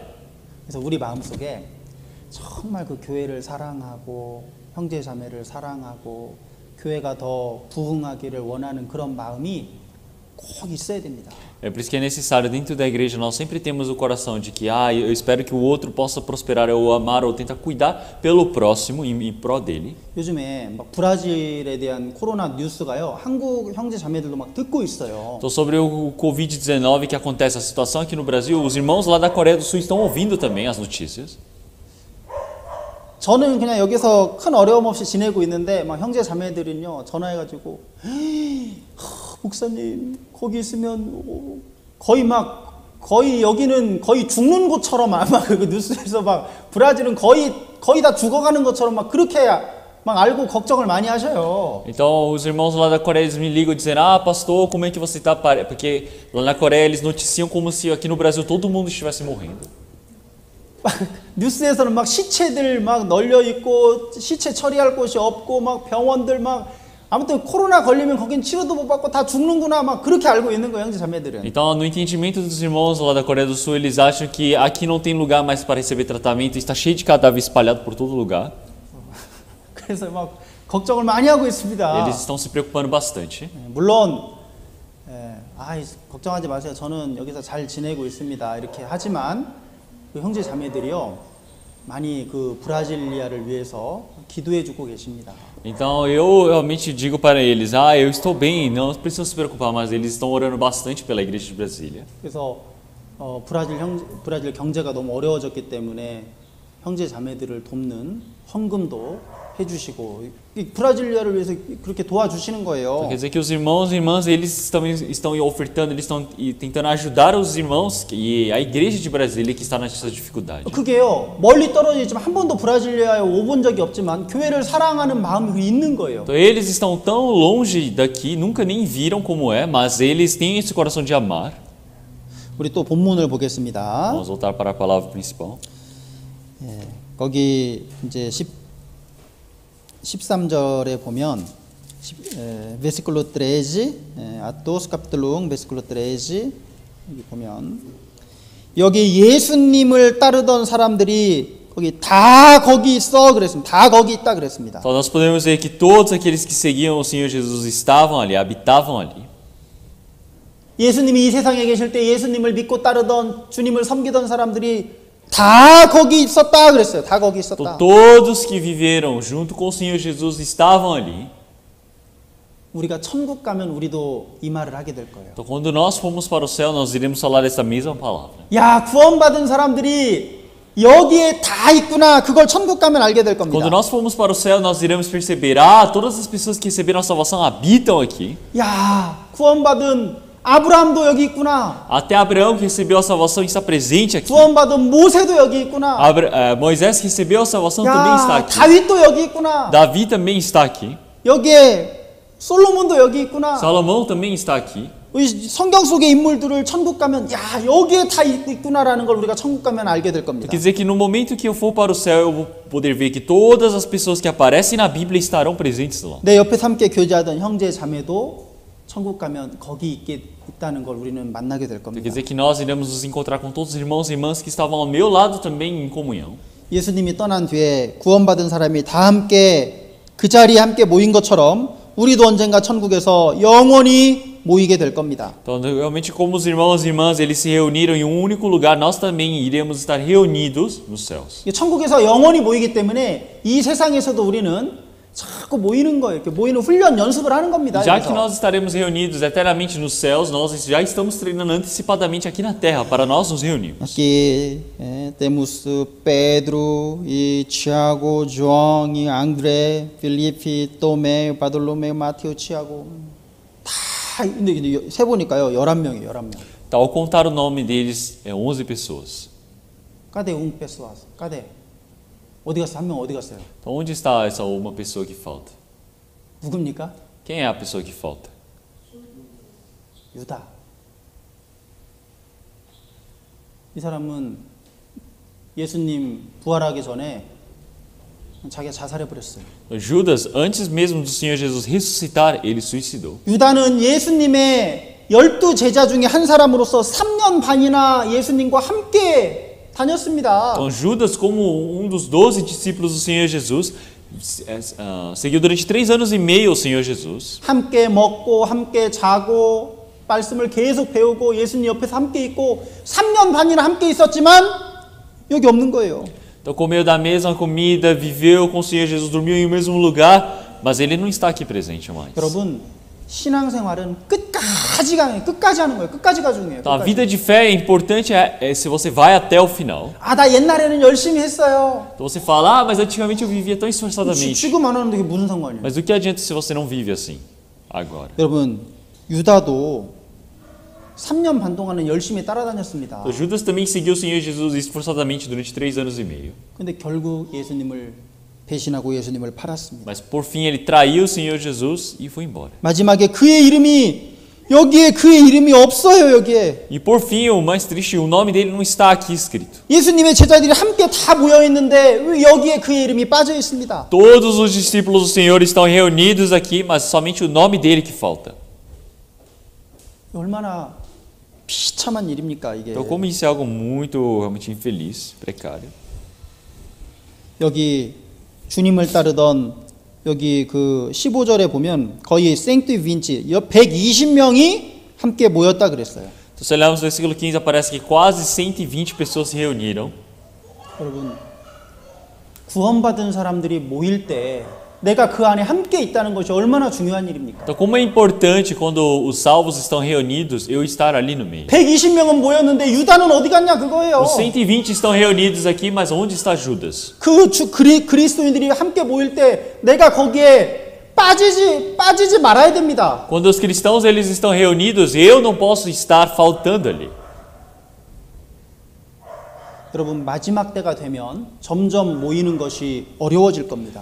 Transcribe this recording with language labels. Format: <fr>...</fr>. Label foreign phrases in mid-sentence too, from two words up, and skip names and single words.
<ko>그래서 우리 마음속에 정말 그 교회를 사랑하고 형제 자매를 사랑하고 교회가 더 부흥하기를 원하는 그런 마음이 꼭 있어야 됩니다.</ko> <pt>É por isso que é necessário dentro da igreja nós sempre temos o coração de que eu espero que o outro possa prosperar, ou amar, ou tentar cuidar pelo próximo em prol dele.</pt> <ko>요즘에 막 브라질에 대한 코로나 뉴스가요. 한국 형제 자매들도 막 듣고 있어요.</ko> <pt>Então, sobre o Covid-19 que acontece, a situação aqui no Brasil, os irmãos lá da Coreia do Sul estão ouvindo também as notícias.</pt> <ko>저는 그냥 여기서 큰 어려움 없이 지내고 있는데 막 형제 자매들은요 목사님 거기 있으면 거의 막 거의 여기는 거의 죽는 곳처럼 아마 그 뉴스에서 막 브라질은 거의 다 죽어가는 것처럼 막 그렇게 막 알고 걱정을 많이 하셔요.</ko> <pt>Então, os irmãos lá da Coreia eles me ligam dizendo: "Ah, pastor, como é que você está?" Porque lá na Coreia eles noticiam como se aqui no Brasil todo mundo estivesse morrendo.</pt> <ko>뉴스에서는 막 시체들 막 널려 있고 시체 처리할 곳이 없고 막 병원들 막 아무튼 코로나 걸리면 거긴 치료도 못 받고 다 죽는구나 막 그렇게 알고 있는 거예요, 형제 자매들은.</ko> <pt>Então, no entendimento dos irmãos lá da Coreia do Sul, eles acham que aqui não tem lugar mais para receber tratamento, está cheio de cadáver espalhado por todo lugar.</pt> <ko>그래서 막 걱정을 많이 하고 있습니다.</ko> <pt>Eles estão se preocupando bastante.</pt> <ko>물론 걱정하지 마세요. 저는 여기서 잘 지내고 있습니다. 이렇게 하지만 그 형제 자매들이요 많이 그 브라질리아를 위해서 기도해주고 계십니다.</ko> <pt>Então eu realmente digo para eles: "Ah, eu estou bem, não precisam se preocupar", mas eles estão orando bastante pela igreja de Brasília.</pt> <ko>그래서 브라질 경제가 너무 어려워졌기 때문에 형제 자매들을 돕는 헌금도 해주시고 이 브라질리아를 위해서 그렇게 도와주시는 거예요.</ko> <pt>Quer dizer que os irmãos e irmãs eles estão ofertando, eles estão tentando ajudar os irmãos e a igreja de Brasília que está nessa dificuldade.</pt> <ko>그게요 멀리 떨어져 있지만 한 번도 브라질리아에 오본 적이 없지만 교회를 사랑하는 마음이 있는 거예요.</ko> <pt>Então eles estão tão longe daqui, nunca nem viram como é, mas eles têm esse coração de amar.</pt> <ko>우리 또 본문을 보겠습니다.</ko> <pt>Vamos voltar para a palavra principal.</pt> <ko>거기 이제 13절에 보면</ko> <pt>versículo 13, Atos capítulo 1, versículo 13</pt> <ko>여기 보면 여기 예수님을 따르던 사람들이 거기 있어 그랬습니다. 다 거기 있다 그랬습니다.</ko> <pt>Então nós podemos ver que todos aqueles que seguiam o Senhor Jesus estavam ali, habitavam ali.</pt> <ko>예수님이 이 세상에 계실 때 예수님을 믿고 따르던 주님을 섬기던 사람들이 다 거기 있었다 그랬어요. 다 거기 있었다.</ko> <pt>Todos que viveram junto com o Senhor Jesus estavam ali.</pt> <ko>우리가 천국 가면 우리도 이 말을 하게 될 거예요.</ko> <pt>Então quando nós formos para o céu, nós iremos falar essa mesma palavra.</pt> <ko>야, 구원받은 사람들이 여기에 다 있구나. 그걸 천국 가면 알게 될 겁니다.</ko> <pt>Quando nós formos para o céu, nós iremos perceber: todas as pessoas que receberam a salvação habitam aqui.</pt> <ko>야, 구원받은 아브라함도 여기 있구나.</ko> <pt>Até Abraão que recebeu a salvação está presente aqui.</pt> <ko>구원받은 모세도 여기 있구나.</ko> <pt>Moisés que recebeu a salvação também está</pt> <ko>야,</ko> <pt>aqui.</pt> <ko>다윗도 여기 있구나.</ko> <pt>Davi também está aqui.</pt> <ko>여기에 솔로몬도 여기 있구나.</ko> <pt>Salomão também está aqui.</pt> <ko>우리 성경 속의 인물들을 천국 가면 야, 여기에 다 있구나라는 걸 우리가 천국 가면 알게 될 겁니다.</ko> <pt>Quer dizer que no momento que eu for para o céu, eu vou poder ver que todas as pessoas que aparecem na Bíblia estarão presentes lá.</pt> <ko>내 옆에 함께 교제하던 형제 자매도 천국 가면 거기 있다는 걸 우리는 만나게 될 겁니다.</ko> <pt>Quer dizer que nós iremos nos encontrar com todos os irmãos e irmãs que estavam ao meu lado também em comunhão.</pt> <ko>예수님이 떠난 뒤에 구원받은 사람이 다 함께 그 자리에 함께 모인 것처럼 우리도 언젠가 천국에서 영원히 모이게 될 겁니다.</ko> <pt>Então, realmente, como os irmãos e irmãs eles se reuniram em um único lugar, nós também iremos estar reunidos nos céus.</pt> <ko>천국에서 영원히 모이기 때문에 이 세상에서도 우리는 자꾸 모이는 거예요. 이렇게 모이는 훈련 연습을 하는 겁니다.</ko> <pt>Já que nós estaremos reunidos eternamente nos céus, nós já estamos treinando antecipadamente aqui na terra para nós nos reunirmos. Aqui temos Pedro, e Tiago, João, e André, Felipe, Tomé, Bartolomeu, Mateus, Tiago.</pt> <ko>다 근데 세 보니까요. 11명이에요. 11명.</ko> <pt>Tá, ao contar o nome deles, 11 pessoas. Cadê pessoas? Cadê?</pt> <ko>어디 갔어? 한 명 어디 갔어요?</ko> <pt>Então, onde está essa uma pessoa que falta?</pt> <ko>누굽니까?</ko> <pt>Quem é a pessoa que falta?</pt> <ko>유다. 이 사람은 예수님 부활하기 전에 자기가 자살해 버렸어요.</ko> <pt>Judas, antes mesmo do Senhor Jesus ressuscitar, ele suicidou.</pt> <ko>유다는 예수님의 12 제자 중에 한 사람으로서 3년 반이나 예수님과 함께 다녔습니다.</ko> <pt>Então, Judas, como um dos 12 discípulos do Senhor Jesus, seguiu durante 3 anos e meio o Senhor Jesus.</pt> <ko>함께 먹고 함께 자고 말씀을 계속 배우고 예수님 옆에서 함께 있고 3년 반이나 함께 있었지만 여기 없는 거예요.</ko> <pt>Então, comeu da mesma comida, viveu com o Senhor Jesus, dormiu em o mesmo lugar, mas ele não está aqui presente mais.</pt> <ko>여러분, 신앙생활은 끝까지 하는 거예요. 끝까지가 중요해요.</ko> <pt>Então, a vida de fé é importante se você vai até o final.</pt> <ko>아, 나 옛날에는 열심히 했어요.</ko> <pt>Então você fala: mas antigamente eu vivia tão esforçadamente.</pt> <ko>지금 안 하는데 그게 무슨 상관이에요?</ko> <pt>Mas o que adianta se você não vive assim agora?</pt> <ko>여러분, 유다도 3년 반 동안은 열심히 따라다녔습니다.</ko> <pt>Então, Judas também seguiu o Senhor Jesus esforçadamente durante 3 anos e meio.</pt> <ko>근데 결국 예수님을 배신하고 예수님을 팔았습니다.</ko> <pt>Mas por fim ele traiu o Senhor Jesus e foi embora.</pt> <ko>마지막에 그의 이름이 여기에 그의 이름이 없어요, 여기에.</ko> <pt>E por fim, o mais triste, o nome dele não está aqui escrito.</pt> <ko>예수님의 제자들이 함께 다 모여 있는데 왜 여기에 그의 이름이 빠져 있습니다.</ko> <pt>Todos os discípulos do Senhor estão reunidos aqui, mas somente o nome dele que falta.</pt> <ko>얼마나 비참한 일입니까, 이게.</ko> <pt>Então, como isso é algo muito realmente infeliz, precário.</pt> <ko>여기 주님을 따르던 여기 그 15절에 보면 거의 생트 빈치 120명이 함께 모였다 그랬어요.</ko> <pt>Então, se olharmos no versículo 15, aparece que quase 120 pessoas se reuniram.</pt> <ko>여러분, 구원받은 사람들이 모일 때 내가 그 안에 함께 있다는 것이 얼마나 중요한 일입니까?</ko> <pt>Então, como é importante quando os salvos estão reunidos, eu estar ali no meio.</pt> <ko>120명은 모였는데 유다는 어디 갔냐 그거예요.</ko> <pt>Os 120 estão reunidos aqui, mas onde está Judas?</pt> <ko>그리스도인들이 함께 모일 때 내가 거기에 빠지지 말아야 됩니다.</ko> <pt>Quando os cristãos eles estão reunidos, eu não posso estar faltando ali.</pt> <ko>여러분, 마지막 때가 되면 점점 모이는 것이 어려워질 겁니다.</ko>